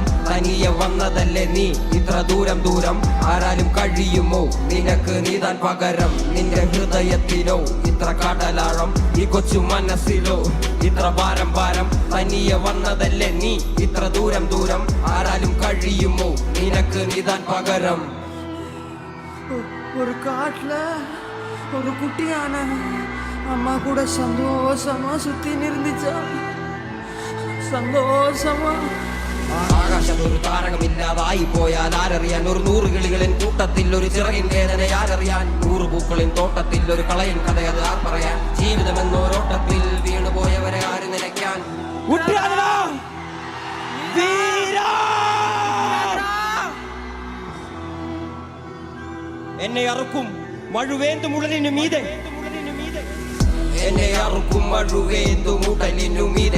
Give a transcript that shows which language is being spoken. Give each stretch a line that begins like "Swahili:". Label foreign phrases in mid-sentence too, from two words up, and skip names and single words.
Malayalam: തനിയെ വന്നതല്ലേ നീ ഇത്ര ദൂരം ദൂരം, ആരാലും കഴിയുമോ നിനക്ക് നീതാൻ പകരം? നിന്റെ ഹൃദയത്തിലോ ഇത്ര കടലാഴം, ഈ കൊച്ചു മനസ്സിലോ ഇത്ര ഭാരം ഭാരം. തനിയെ വന്നതല്ലേ നീ ഇത്ര ദൂരം ദൂരം, ആരാലും കഴിയുമോ നിനക്ക് നീതാൻ പകരം?
Tamil: ஒரு காட்டுல ஒரு குட்டியான அம்மா கூட சந்தோஷமா சுத்தி இருந்துச்சா, சந்தோஷமா.
Malayalam: ആകാശത്തൊരു താരകമില്ലാതായി പോയാൽ ആരറിയാൻ? ഒരു 100 കിളികളിൻ കൂട്ടത്തിൽ ഒരു ചിറകിൻ വേദന ആരറിയാൻ? 100 പൂക്കളിൻ തോട്ടത്തിൽ ഒരു കളയിൻ കഥയത് ആർ പറയാൻ? ജീവിതമെന്നോരോട്ടത്തിൽ വീണുപോയവരെ ആര് നനയ്ക്കാൻ? എന്നെ അറുക്കും മഴുവേന്തു മുടലിനു മീതെ, എന്നെ അറുക്കും മഴുവേന്തു മുടലിനു മീതെ.